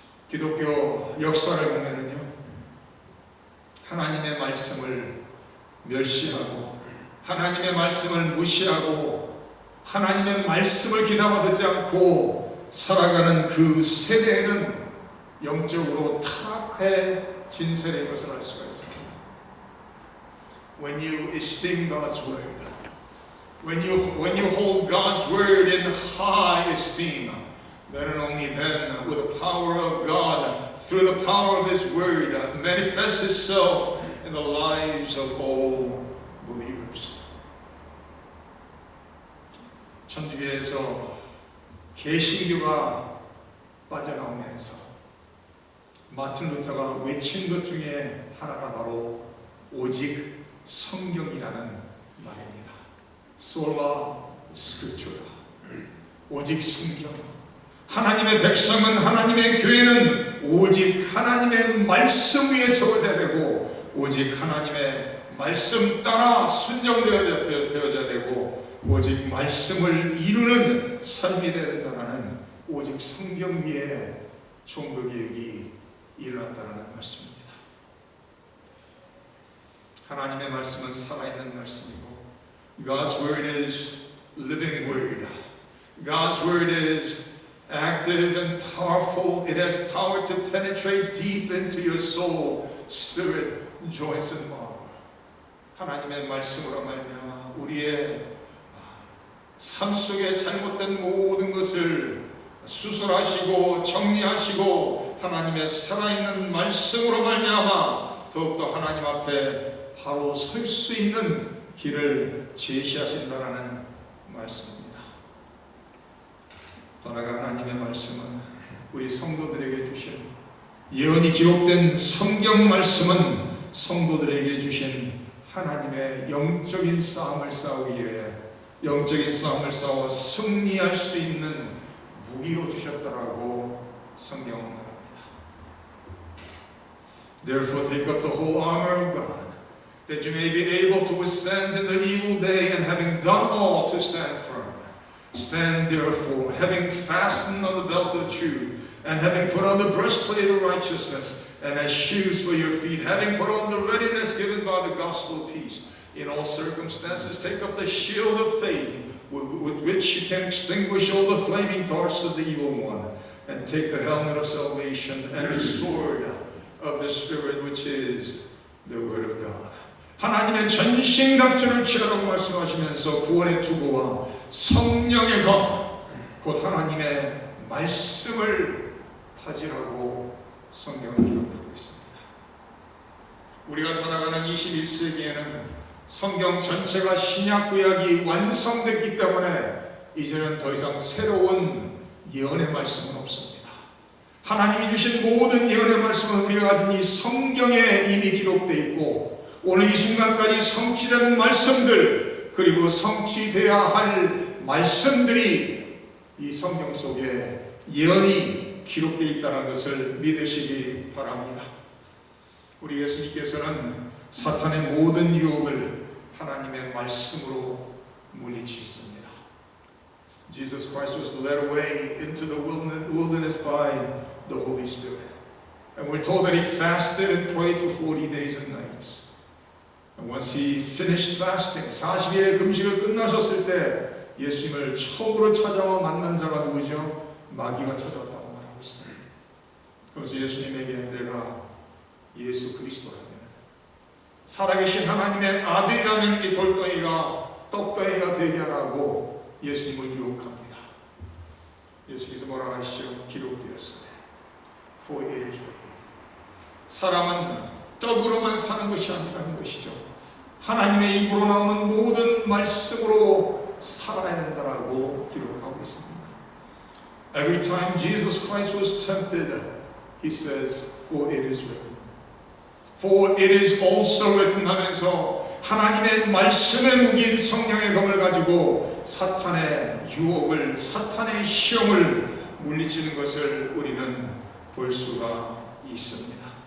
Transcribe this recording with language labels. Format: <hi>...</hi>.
<ko>기독교 역사를 보면은요, 하나님의 말씀을 멸시하고 하나님의 말씀을 무시하고 하나님의 말씀을 귀담아 듣지 않고 살아가는 그 세대에는 영적으로 타락해진 세대인 것을 알 수가 있습니다.</ko> <en>When you esteem God's word, when you hold God's word in high esteem, then and only then will the power of God, through the power of His word, manifest itself in the lives of all believers.</en> <ko>천주교에서 개신교가 빠져나오면서 마틴 루터가 외친 것 중에 하나가 바로 오직 성경이라는 말입니다. Sola Scriptura. 오직 성경. 하나님의 백성은, 하나님의 교회는 오직 하나님의 말씀 위에 세워져야 되고 오직 하나님의 말씀 따라 순종되어져야 되고 오직 말씀을 이루는 삶이 되어야 된다는 오직 성경 위에 종교개혁이 일어났다는 말씀입니다. 하나님의 말씀은 살아있는 말씀이고</ko> <en>God's word is living word. God's word is active and powerful. It has power to penetrate deep into your soul, spirit, joints and marrow.</en> <ko>하나님의 말씀으로 말미암아 우리의 삶 속에 잘못된 모든 것을 수술하시고 정리하시고 하나님의 살아있는 말씀으로 말미암아 더욱더 하나님 앞에 바로 설 수 있는 길을 제시하신다라는 말씀입니다. 더 나아가 하나님의 말씀은 우리 성도들에게 주신 예언이 기록된 성경 말씀은 성도들에게 주신 하나님의 영적인 싸움을 싸우기 위해 영적인 싸움을 싸워 승리할 수 있는 무기로 주셨다라고 성경은 말합니다.</ko> <en>Therefore take up the whole armor of God, that you may be able to withstand in the evil day, and having done all to stand firm. Stand therefore, having fastened on the belt of truth, and having put on the breastplate of righteousness, and as shoes for your feet, having put on the readiness given by the gospel of peace. In all circumstances, take up the shield of faith, with which you can extinguish all the flaming darts of the evil one, and take the helmet of salvation and the sword of the Spirit, which is the Word of God.</en> <ko>하나님의 전신갑주를 취하라고 말씀하시면서 구원의 투구와 성령의 검, 곧 하나님의 말씀을 가지라고 성경을 기록하고 있습니다. 우리가 살아가는 21세기에는 성경 전체가 신약 구약이 완성됐기 때문에 이제는 더 이상 새로운 예언의 말씀은 없습니다. 하나님이 주신 모든 예언의 말씀은 우리가 가진 이 성경에 이미 기록되어 있고 오늘 이 순간까지 성취된 말씀들 그리고 성취되어야 할 말씀들이 이 성경 속에 예언이 기록되어 있다는 것을 믿으시기 바랍니다. 우리 예수님께서는 사탄의 모든 유혹을 하나님의 말씀으로 물리치셨습니다.</ko> <en>Jesus Christ was led away into the wilderness by the Holy Spirit. And we're told that he fasted and prayed for 40 days and nights. And once he finished fasting,</en> <ko>40일의 금식을 끝나셨을 때 예수님을 처음으로 찾아와 만난 자가 누구죠? 마귀가 찾아왔다고 말하고 있어요. 그래서 예수님에게 내가 예수 그리스도라면 살아계신 하나님의 아들이라면 이 돌덩이가 떡덩이가 되게 하라고 예수님을 유혹합니다. 예수님께서 뭐라고 하시죠? 기록되었습니다.</ko> <en>For it is written.</en> <ko>사람은 떡으로만 사는 것이 아니라는 것이죠. 하나님의 입으로 나오는 모든 말씀으로 살아야 된다라고 기록하고 있습니다.</ko> <en>Every time Jesus Christ was tempted, he says, For it is written. For it is also written</en> <ko>하면서 하나님의 말씀의 무기인 성령의 검을 가지고 사탄의 유혹을, 사탄의 시험을 물리치는 것을 우리는 볼 수가 있습니다.</ko>